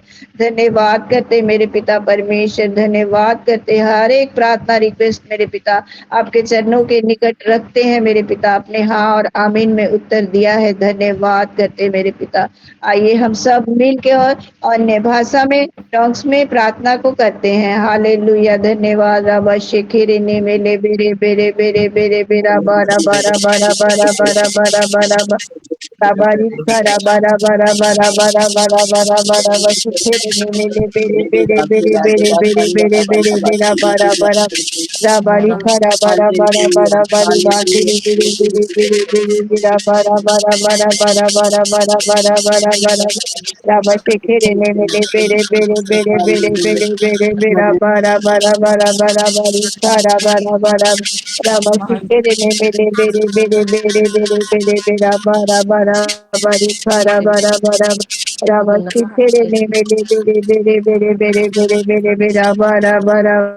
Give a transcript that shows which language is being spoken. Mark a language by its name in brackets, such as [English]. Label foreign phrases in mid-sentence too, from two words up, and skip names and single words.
[Hindi] धन्यवाद करते मेरे पिता परमेश्वर धन्यवाद करते हर एक प्रार्थना रिक्वेस्ट मेरे पिता आपके चरणों के निकट रखते हैं मेरे पिता आपने हाँ और आमीन में उत्तर दिया है धन्यवाद करते मेरे पिता। आइए हम सब मिल के और अन्य भाषा में टॉन्ग्स में प्रार्थना को करते हैं। हालेलुया धन्यवाद रबा शेखिरे ने मेले बेरे बेरे बेरे बेरे बेरा बारा बारा बारा बारा बारा बारा बारा राबारी खरा बारा बारा बारा बारा बारा बारा बारा शेखिरे ने मेले बेरे बेरे बेरे बेरे बेरे बेरे बेरे बेरा बारा बारा राबारी खरा बारा बारा बारा बारी बारी बिरी बिरी बिरी बिरी बिरा बारा बारा बारा बारा बारा बारा बारा बारा बारा राबा शेखिरे ने मेले बेरे बेरे बेरे बेरे बेरे बेरे बेरा बारा बारा बारा बारा बारी खरा बारा बारा राबा शेखिरे ने मेले बेरे बेरे बेरे बेरे बेरे बेरा बारा बारा बारी खरा बारा बारा राबा शेखिरे ने मेले बेरे बेरे बेरे बेरे बेरे बेरे बेरा बारा बारा